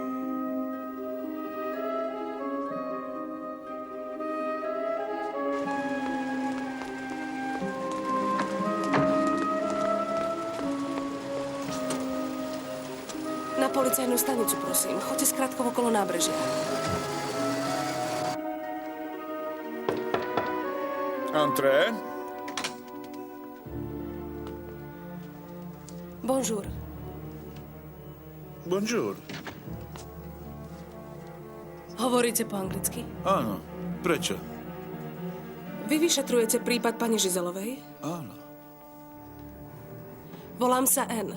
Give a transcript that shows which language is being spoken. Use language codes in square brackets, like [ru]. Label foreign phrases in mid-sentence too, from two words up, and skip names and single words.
[sk] Na policajnú stanicu, prosím. Choďte skrátko okolo nábrežia. Entré. Bonjour. Bonjour. Hovoríte po anglicky? Áno. Prečo? Vy vyšetrujete prípad pani Žizelovej? Áno. Volám sa Anne.